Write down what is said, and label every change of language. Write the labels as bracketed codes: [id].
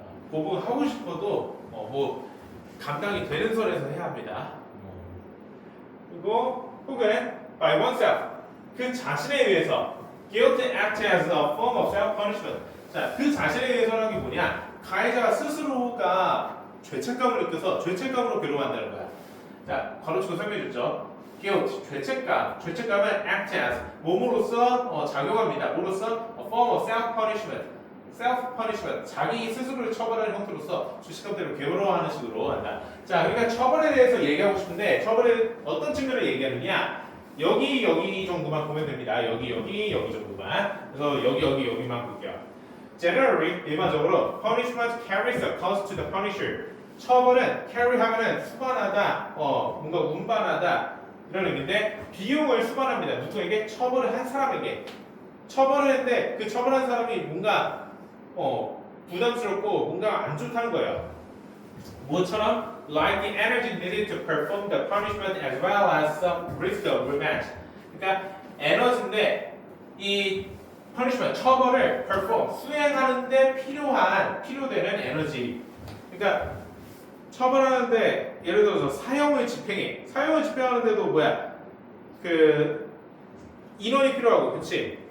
[ko] 보복을 하고 싶어도 뭐 감당이 되는 선에서 해야 합니다. 그리고 혹은 [en] by oneself [ko] 그 자신에 의해서 [en] guilt act as a form of self-punishment. [ko] 자, 그 자신에 의해서라는 게 뭐냐? 가해자가 스스로가 죄책감을 느껴서 죄책감으로 괴로워한다는 거야. 자, 괄호치고 설명해줬죠. guilt, 죄책감. 죄책감은 [en] act as [ko] 몸으로써 작용합니다. 뭐로써? [en] a form of self-punishment. self-punishment. [ko] 자기 스스로를 처벌하는 형태로서 죄책감대로 괴로워하는 식으로 한다. 자, 그러니까 처벌에 대해서 얘기하고 싶은데 처벌의 어떤 측면을 얘기하느냐? 여기 정도만 보면 됩니다. 여기 정도만. 그래서 여기만 볼게요. [en] Generally [ko] 일반적으로 [en] punishment carries a cost to the punisher. [ko] 처벌은 carry 하면은 수반하다, 뭔가 운반하다 이런 의미인데 비용을 수반합니다. 누구에게? 처벌을 한 사람에게. 처벌을 했는데 그 처벌한 사람이 뭔가 부담스럽고 뭔가 안 좋다는 거예요. 뭐처럼? [en] Like the energy needed to perform the punishment as well as some risk of revenge. [ko] 그러니까 에너지인데 이 punishment, 처벌을 perform, 수행하는데 필요되는 에너지. 그러니까 처벌하는데 예를 들어서 사형을 집행해. 사형을 집행하는데도 뭐야? 그 인원이 필요하고, 그렇지?